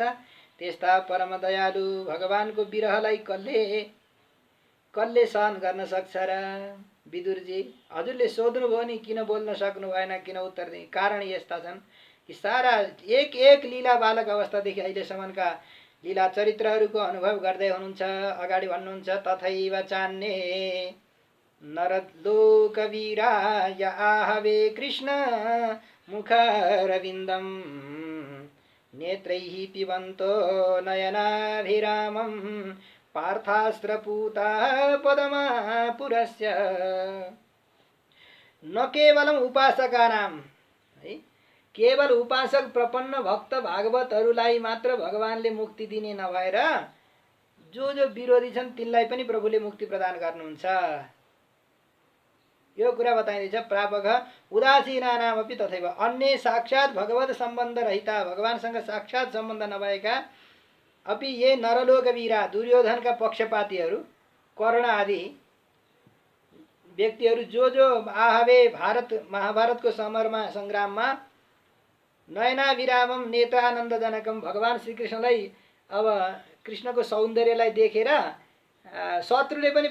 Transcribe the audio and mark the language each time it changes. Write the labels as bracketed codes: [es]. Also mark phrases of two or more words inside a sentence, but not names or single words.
[ne] त्यस्ता परम दयालु भगवानको विरहलाई कसले सहन गर्न सक्छ र? विदुरजी हजुरले सोध्नुभयो नि, किन बोल्न सक्नु भएन, किन उत्तर दिए? कारण यस्ता छन् कि सारा एक एक लीला बालक अवस्थादेखि अहिलेसम्मका लीला चरित्रहरूको अनुभव गर्दै हुनुहुन्छ। अगाडि भन्नुहुन्छ [sa] तथैव चान्ये नरलोकवीराय आहवे कृष्ण मुखारविन्दं नेत्रैः पिबन्तो नयनाभिरामं पार्थास्त्रपूता पदमापुरस्य। न केवलम उपासकानां, [ne] है, केवल उपासक प्रपन्न भक्त भागवतहरूलाई मात्र भगवानले मुक्ति दिने नभएर जो विरोधी छन् तिनलाई पनि प्रभुले मुक्ति प्रदान गर्नुहुन्छ। यो कुरा बताइँदैछ। [sa] प्रापक उदासीनानामपि तथैव, अन्य साक्षात् भगवत सम्बन्ध रहिता, [ne] भगवानसँग साक्षात् सम्बन्ध नभएका [sa] अपि ये नरलोकवीरा, [ne] दुर्योधनका पक्षपातीहरू, कर्ण आदि व्यक्तिहरू जो आहवे महाभारतको समरमा सङ्ग्राममा [sa] नयनाभिरामम नेत्रानन्दजनकम, [ne] भगवान श्रीकृष्णलाई अब कृष्णको सौन्दर्यलाई देखेर शत्रुले पनि